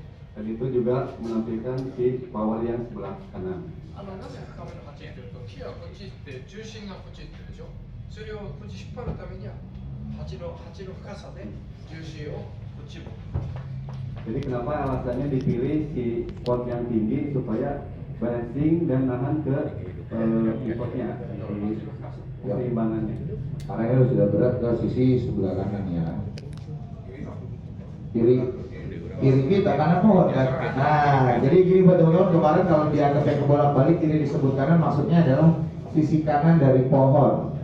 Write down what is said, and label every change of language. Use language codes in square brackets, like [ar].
[id] Dan itu juga menampilkan si power yang sebelah kanan. [ja] なぜ深めの鉢っていうと木はこっち行って重心がこっち行ってるでしょ。それをこっち引っ張るためには鉢の深さで重心をこっち向く。 [id] Jadi kenapa alasannya dipilih si pot yang tinggi supaya balancing dan nahan ke potnya, keseimbangannya. Karena ini sudah berat ke sisi sebelah kanan ya. Kiri kita kanan pohon kan. Nah, jadi gini buat teman-teman, kemarin kalau dianggap yang kebolak-balik kiri disebut kanan, maksudnya adalah sisi kanan dari pohon.